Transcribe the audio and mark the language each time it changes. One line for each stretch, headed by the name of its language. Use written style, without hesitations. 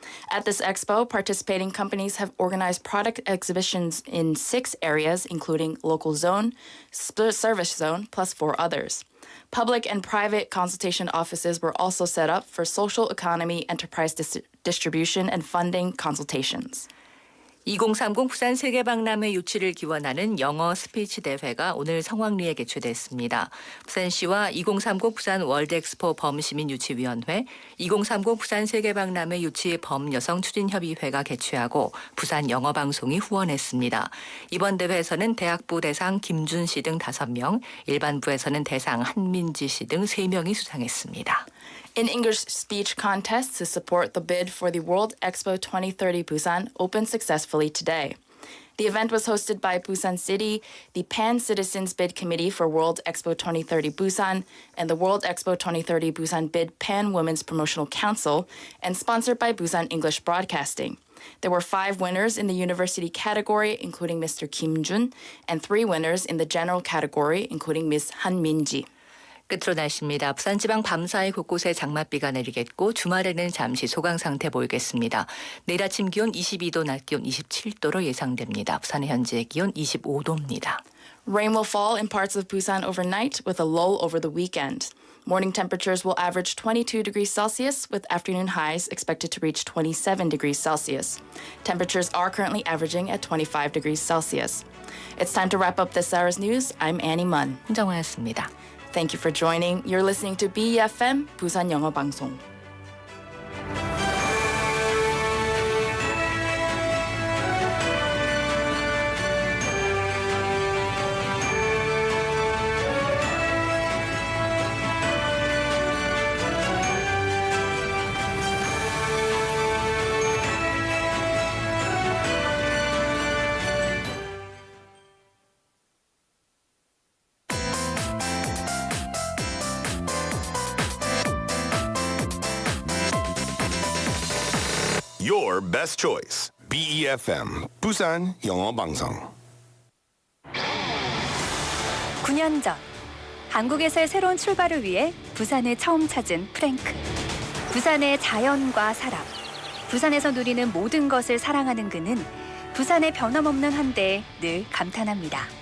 English: At this expo, participating companies have organized product exhibitions in 6 areas, including local zone, service zone, plus 4 others. Public and private consultation offices were also set up for social economy, enterprise distribution, and funding consultations.
Korean: 2030 부산 세계박람회 유치를 기원하는 영어 스피치 대회가 오늘 성황리에 개최됐습니다. 부산시와 2030 부산 월드엑스포 범시민유치위원회, 2030 부산 세계박람회 유치 범여성추진협의회가 개최하고 부산영어방송이 후원했습니다. 이번 대회에서는 대학부 대상 김준 씨 등 5명, 일반부에서는 대상 한민지 씨 등 3명이 수상했습니다.
English: An English speech contest to support the bid for the World Expo 2030 Busan opened successfully today. The event was hosted by Busan City, the Pan Citizens Bid Committee for World Expo 2030 Busan, and the World Expo 2030 Busan Bid Pan Women's Promotional Council, and sponsored by Busan English Broadcasting. There were 5 winners in the university category, including Mr. Kim Jun, and 3 winners in the general category, including Ms. Han Min-ji.
Korean: 끝으로 날씨입니다. 부산지방 밤사이 곳곳에 장맛비가 내리겠고 주말에는 잠시 소강 상태 보이겠습니다. 내일 아침 기온 22도, 낮 기온 27도로 예상됩니다. 부산의 현재 기온 25도입니다.
English: Rain will fall in parts of Busan overnight with a lull over the weekend. Morning temperatures will average 22 degrees Celsius with afternoon highs expected to reach 27 degrees Celsius. Temperatures are currently averaging at 25 degrees Celsius. It's time to wrap up this hour's news. I'm Annie Munn.
Korean: 홍정화였습니다.
English: Thank you for joining. You're listening to BEFM, 부산영어방송. Your best choice.
Korean: BEFM, Busan 영어방송. 9년 전 한국에서의 새로운 출발을 위해 부산을 처음 찾은 프랭크. 부산의 자연과 사람, 부산에서 누리는 모든 것을 사랑하는 그는 부산의 변함없는 한대에 늘 감탄합니다.